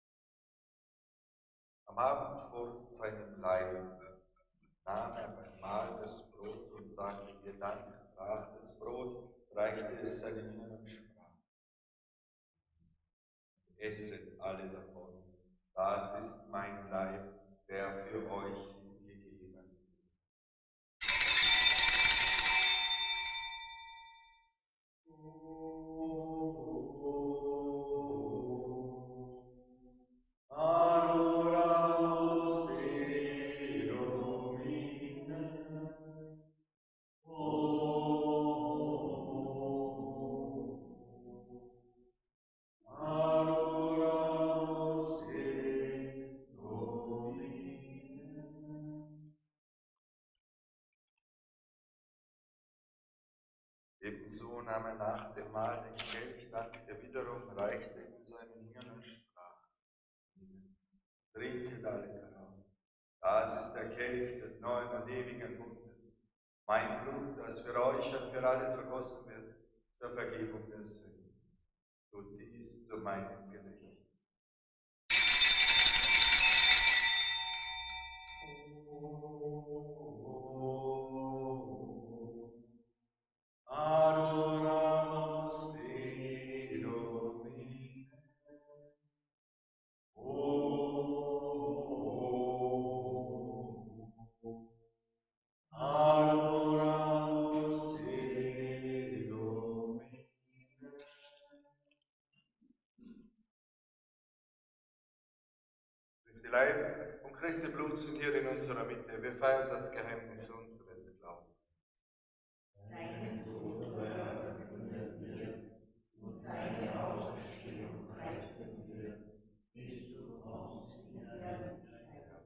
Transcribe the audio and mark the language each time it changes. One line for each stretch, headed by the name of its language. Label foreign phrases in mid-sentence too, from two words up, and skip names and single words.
German: Am Abend vor seinem Leib nahm er beim Mahl das Brot und sagte ihr Dank, brach das Brot, reichte es seinen Jüngern und sprach: Esset alle davon, das ist mein Leib, der für euch hingegeben wird.
Latin: Adoramus te Domine. Adoramus te Domine.
German: Ebenso nahm er nach dem Mahl den Kelch, dankte wiederum, reichte ihn seinen Jüngern und sprach: Trinket alle daraus. Das ist der Kelch des neuen und ewigen Bundes. Mein Blut, das für euch und für alle vergossen wird, zur Vergebung der Sünden. Tut dies zu meinem Gedächtnis.
Latin: Adoramus te Domine. Adoramus te Domine.
German: Christi Leib und Christi Blut sind hier in unserer Mitte. Wir feiern das Geheimnis unseres Glaubens. Deinen Tod, Herr, verkünden wir, und deine Auferstehung preisen wir, bis du kommst in Herrlichkeit.